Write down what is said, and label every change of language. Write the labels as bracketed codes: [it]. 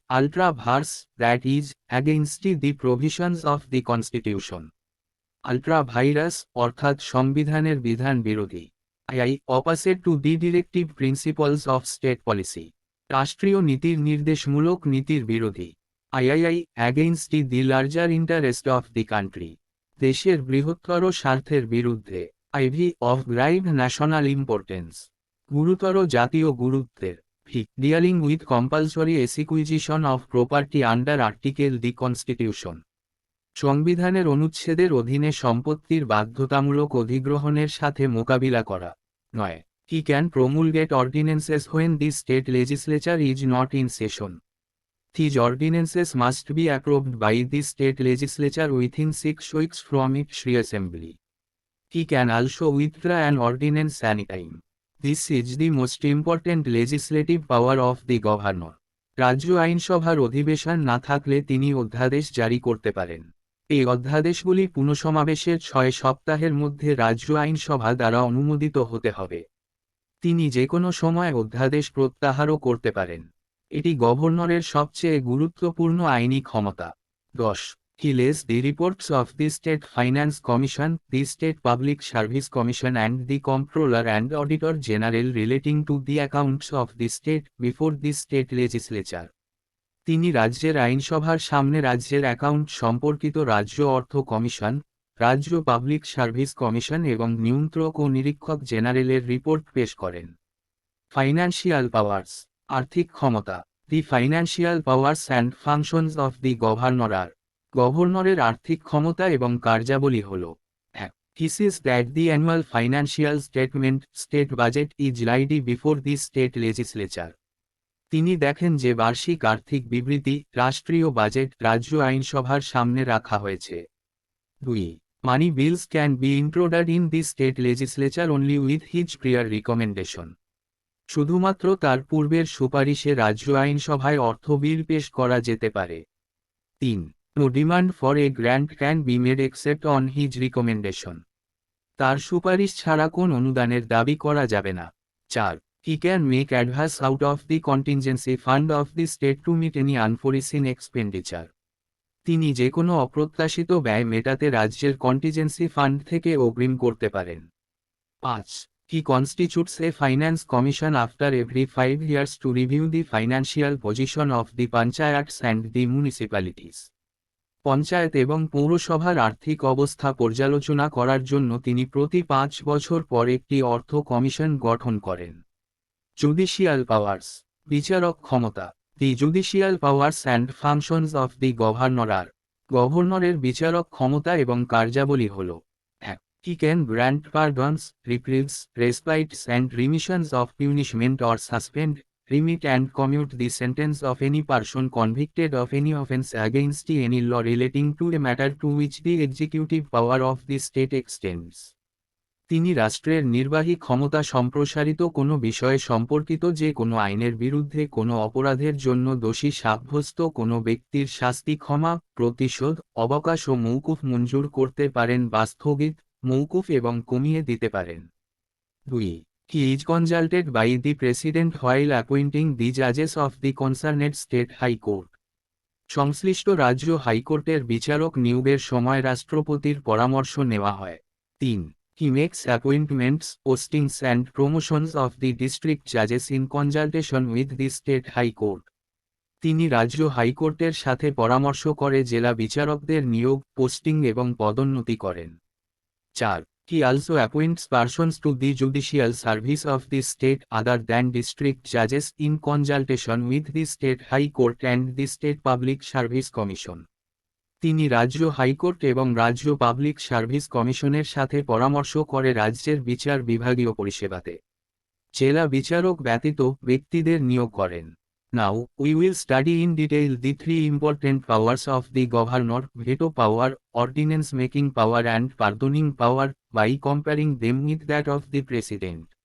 [en] Ultra vires, that is, against the provisions of the constitution. [bn] Ultra vires, অর্থাৎ সংবিধানের বিধান বিরোধী। I. [en] Opposite to the directive principles of state policy. [bn] রাষ্ট্রীয় নীতির নির্দেশমূলক নীতির বিরোধী। I. [en] Against the larger interest of the country. [bn] দেশের বৃহত্তর স্বার্থের বিরুদ্ধে। [en] IV. Of grave national importance. [bn] গুরুতর জাতীয় গুরুত্বের। V. [en] Dealing with compulsory acquisition of property under Article the Constitution. [bn] সংবিধানের অনুচ্ছেদের অধীনে সম্পত্তির বাধ্যতামূলক অধিগ্রহণের সাথে মোকাবিলা করা। 9. [en] He can promulgate ordinances when the state legislature is not in session. These ordinances must be approved by the state legislature within 6 weeks from its reassembly. He can also withdraw an ordinance anytime. This is the most important legislative power of the governor. [bn] রাজ্য আইনসভার অধিবেশন না থাকলে তিনি অধ্যাদেশ জারি করতে পারেন। এই অধ্যাদেশগুলি পুনঃসমাবেশের 6 সপ্তাহের মধ্যে রাজ্য আইনসভা দ্বারা অনুমোদিত হতে হবে। তিনি যে কোনো সময় অধ্যাদেশ প্রত্যাহারও করতে পারেন। এটি গভর্নরের সবচেয়ে গুরুত্বপূর্ণ আইনি ক্ষমতা। 10. [en] He lays the reports of the State Finance Commission, the State Public Service Commission and the Comptroller and Auditor General relating to the accounts of the state before the state legislature. [bn] তিনি রাজ্যের আইনসভার সামনে রাজ্যের account সম্পর্কিত রাজ্য অর্থ commission, রাজ্য public service commission এবং নিয়ন্ত্রক ও নিরীক্ষক জেনারেলের রিপোর্ট পেশ করেন। [en] financial powers, [bn] আর্থিক ক্ষমতা। [en] The financial powers and functions of the governor are. [bn] গভর্নরের আর্থিক ক্ষমতা এবং কার্যাবলী হল: এক, [en] he sees that the annual financial statement, state budget is laid before the state legislature. [bn] তিনি দেখেন যে বার্ষিক আর্থিক বিবৃতি, রাষ্ট্রীয় বাজেট, রাজ্য আইনসভার সামনে রাখা হয়েছে। [en] 2, money bills can be introduced in the state legislature only with his prior recommendation. [bn] শুধুমাত্র তার পূর্বের সুপারিশে রাজ্য আইনসভায় অর্থ বিল পেশ করা যেতে পারে। [en] 3, no demand for a grant can be made except on his recommendation. [bn] তার সুপারিশ ছাড়া কোন অনুদানের দাবি করা যাবে না। [en] 4, he can make advance out of the contingency fund of the state to meet any unforeseen expenditure. [bn] তিনি যে কোনো অপ্রত্যাশিত ব্যয় মেটাতে রাজ্যের কন্টিজেন্সি ফান্ড থেকে অগ্রিম করতে পারেন। [en] 5, he constitutes a finance commission after every 5 years to review the financial position of the panchayats and the municipalities. [bn] Panchayat এবং পৌরসভার আর্থিক অবস্থা পর্যালোচনা করার জন্য তিনি প্রতি 5 বছর পর একটি অর্থ কমিশন গঠন করেন। [en] judicial powers, [bn] বিচারক ক্ষমতা। [en] The judicial powers and functions of the governor are. [bn] গভর্নরের বিচারক ক্ষমতা এবং কার্যাবলী হল: [en] 1, he can grant pardons, reprieves, respites and remissions of punishment or suspend, remit and commute the sentence of any person convicted of any offence against any law relating to a matter to which the executive power of the state extends. [bn] তিনি রাষ্ট্রের নির্বাহী ক্ষমতা সম্প্রসারিত কোনো বিষয়ে সম্পর্কিত যে কোনো আইনের বিরুদ্ধে কোনো অপরাধের জন্য দোষী সাব্যস্ত কোনো ব্যক্তির শাস্তি ক্ষমা, প্রতিশোধ, অবকাশ ও মৌকুফ মঞ্জুর করতে পারেন বা স্থগিত, মৌকুফ এবং কমিয়ে দিতে পারেন। [en] 2, he is consulted by the president while appointing the judges of the concerned state high court. [bn] সংশ্লিষ্ট রাজ্য হাইকোর্টের বিচারক নিয়োগের সময় রাষ্ট্রপতির পরামর্শ নেওয়া হয়। [en] 3, he makes appointments, postings and promotions of the district judges in consultation with the state high court. [bn] তিনি রাজ্য হাইকোর্টের সাথে পরামর্শ করে জেলা বিচারকদের নিয়োগ, পোস্টিং এবং পদোন্নতি করেন। [en] 4, he also appoints persons to the judicial service of the state other than district judges in consultation with the state high court and the state public service commission. [bn] তিনি রাজ্য হাইকোর্ট এবং রাজ্য পাবলিক সার্ভিস কমিশনের সাথে পরামর্শ করে রাজ্যের বিচার বিভাগীয় পরিষেবাতে জেলা বিচারক ব্যতীত ব্যক্তিদের নিয়োগ করেন। [en] Now, we will study in detail the 3 important powers of the governor: veto power, ordinance making power and pardoning power, by comparing them with that of the president.